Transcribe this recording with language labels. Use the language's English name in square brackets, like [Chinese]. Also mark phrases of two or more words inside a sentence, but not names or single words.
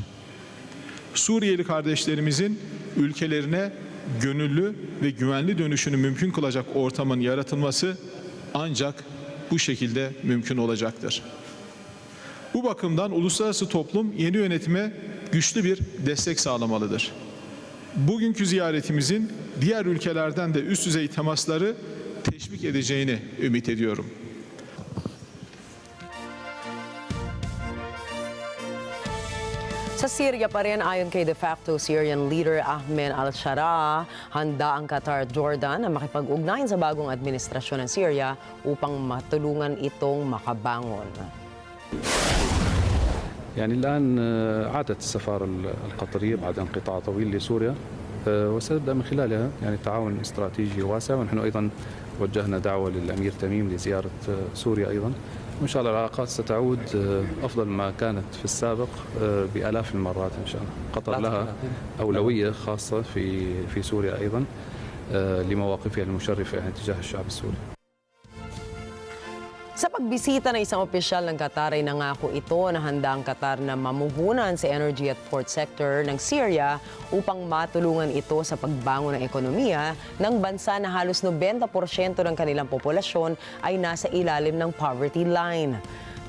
[Turkish] Suriyeli kardeşlerimizin ülkelerine gönüllü ve güvenli dönüşünü mümkün kılacak ortamın yaratılması ancak bu şekilde mümkün olacaktır. Bu bakımdan uluslararası toplum yeni yönetime güçlü bir destek sağlamalıdır. Bugünkü ziyaretimizin diğer ülkelerden de üst düzey temasları teşvik edeceğini ümit ediyorum. [Filipino] Sa Syria pa rin, ayon kay [English] de facto Syrian leader [Filipino] Ahmed al-Shara, handa ang Qatar at Jordan na makipag-ugnayan sa bagong administrasyon ng Syria upang matulungan itong makabangon. [Arabic] يعني الآن عادت السفارة القطرية بعد انقطاع طويل لسوريا وسنبدأ من خلالها يعني تعاون استراتيجي واسع ونحن أيضا وجهنا دعوة للأمير تميم لزيارة سوريا أيضا وإن شاء الله العلاقات ستعود أفضل ما كانت في السابق بآلاف المرات إن شاء الله. قطر لها أولوية خاصة في سوريا أيضا لمواقفها المشرفة تجاه الشعب السوري. [Filipino] Sa pagbisita ng isang opisyal ng Qatar ay nangako ito na handa ang Qatar na mamuhunan sa energy at [English] port sector [Filipino] ng Syria upang matulungan ito sa pagbangon ng ekonomiya ng bansa na halos 90% ng kanilang populasyon ay nasa ilalim ng [English] poverty line.